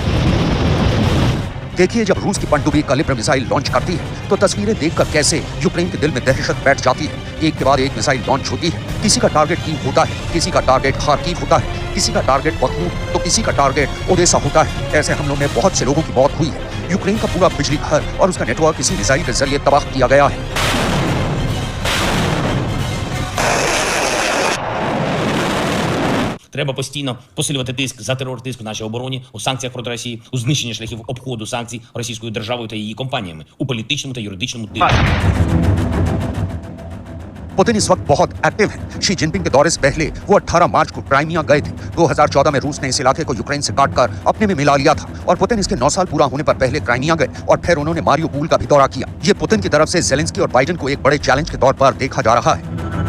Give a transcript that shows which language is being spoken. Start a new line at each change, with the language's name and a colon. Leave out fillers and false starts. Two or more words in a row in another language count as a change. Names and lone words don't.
Hindi: देखिए, जब रूस की पनडुब्बी कलिब्र
English: missile launch
Hindi: करती है तो तस्वीरें देखकर कैसे यूक्रेन के दिल में दहशत बैठ जाती है। एक के बाद एक
English: missile launch
Hindi: होती है। किसी का टारगेट कीव होता है, किसी का टारगेट खार्किव होता है, किसी का टारगेट बखमुत तो किसी का टारगेट ओडेसा होता है। ऐसे हमलों में बहुत से लोगों की मौत हुई है। यूक्रेन का पूरा बिजली घर और उसका नेटवर्क किसी मिसाइल के जरिए तबाह किया गया है।
Ukrainian: Треба постійно посилювати тиск за терор, тиск в нашій обороні, у санкціях проти Росії, у знищенні шляхів обходу санкцій російською державою та її компаніями, у політичному та юридичному тиску.
Hindi: पुतिन इस वक्त बहुत एक्टिव है। शी जिनपिंग के दौरे से पहले वो 18 मार्च को क्राइमिया गए थे। 2014 में रूस ने इस इलाके को यूक्रेन से काटकर अपने में मिला लिया था और पुतिन इसके 9 साल पूरा होने पर पहले क्राइमिया गए और फिर उन्होंने मारियोपोल का भी दौरा किया। ये पुतिन की तरफ से ज़ेलेंस्की और बाइडेन को एक बड़े चैलेंज के तौर पर देखा जा रहा है।